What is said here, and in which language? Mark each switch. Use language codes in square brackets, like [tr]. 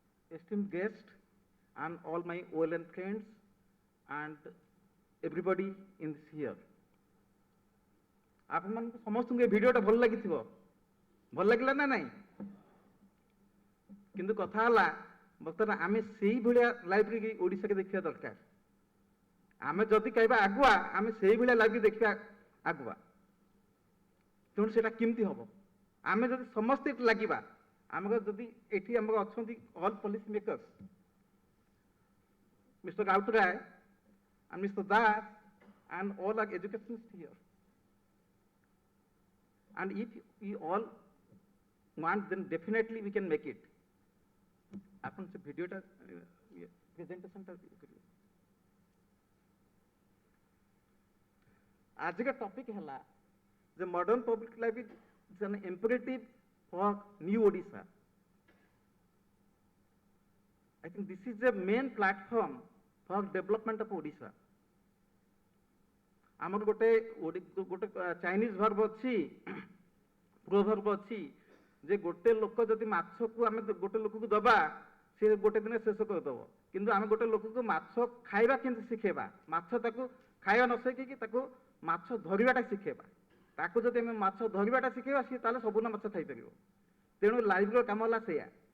[en] Esteemed guests and all my OLN friends and everybody in this here. [or] ଆପଣମାନଙ୍କୁ ସମସ୍ତଙ୍କୁ ଏ ଭିଡ଼ିଓଟା ଭଲ ଲାଗିଥିବ ଭଲ ଲାଗିଲା ନା ନାହିଁ କିନ୍ତୁ କଥା ହେଲା ବର୍ତ୍ତମାନ ଆମେ ସେଇଭଳିଆ ଲାଇବ୍ରେରୀ ଓଡ଼ିଶାରେ ଦେଖିବା ଦରକାର ଆମେ ଯଦି କହିବା ଆଗୁଆ ଆମେ ସେଇଭଳିଆ ଲାଇବ୍ରେରୀ ଦେଖିବା ଆଗୁଆ ତେଣୁ ସେଟା କେମିତି ହବ ଆମେ ଯଦି ସମସ୍ତେ ଲାଗିବା ଆମର ଯଦି ଏଠି ଆମର ଅଛନ୍ତି all policy makers mister Routray [en] and Mr. Das and all our educationists here. And if we all want, then definitely we can make it. [or] ଆପଣ ସେ ଭିଡ଼ିଓଟା ପ୍ରେଜେଣ୍ଟେସନଟା କରିବେ ଆଜିକା ଟପିକ ହେଲା ଯେ modern public library [en] is an imperative for new Odisha. I think this is the main platform for development of Odisha. [or] ଆମର ଗୋଟେ Chinese verb ଅଛି ପ୍ରୋଭର୍ବ ଅଛି ଯେ ଗୋଟେ ଲୋକ ଯଦି ମାଛକୁ ଆମେ ଗୋଟେ ଲୋକକୁ ଦବା ସେ ଗୋଟେ ଦିନ ଶେଷ କରିଦେବ କିନ୍ତୁ ଆମେ ଗୋଟେ ଲୋକକୁ ମାଛ ଖାଇବା କେମିତି ଶିଖେଇବା ମାଛ ତାକୁ ଖାଇବା ନ ଶିଖେଇକି ତାକୁ ମାଛ ଧରିବାଟା ଶିଖେଇବା ତାକୁ ଯଦି ଆମେ ମାଛ ଧରିବାଟା ଶିଖେଇବା ସିଏ ତାହେଲେ ସବୁଦିନ ମାଛ ଖାଇପାରିବ ତେଣୁ ଲାଇବ୍ରେରୀର କାମ ହେଲା ସେଇଆ